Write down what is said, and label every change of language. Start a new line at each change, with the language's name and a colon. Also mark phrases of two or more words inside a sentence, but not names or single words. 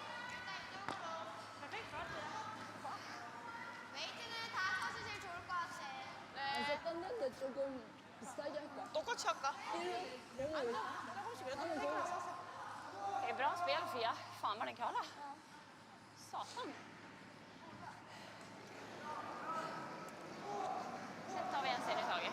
Korean: 웨이트는 다 써주시면 좋을 것 같아. 떴는데 조금 비슷하게 할까? 똑같이 할까?
Swedish: Det är bra spel, Fia. Fan vad den kvalar. Satan. Sen tar vi en serie i taget.